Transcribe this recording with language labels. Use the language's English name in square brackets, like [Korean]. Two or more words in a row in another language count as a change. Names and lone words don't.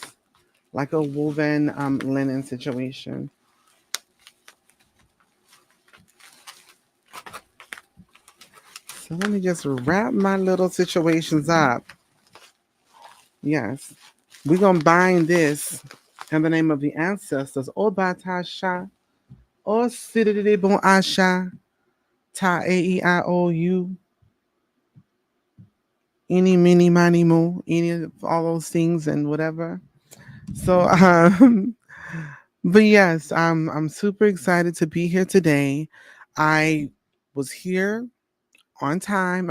[English] Like a woven linen situation. So let me just wrap my little situations up. Yes. We're going to bind this in the name of the ancestors. O Batasha, O Sididi Bon Asha, Ta A E I O U, any, mini, miny, mo, any of all those things and whatever. So, but yes, I'm super excited to be here today. I was here on time.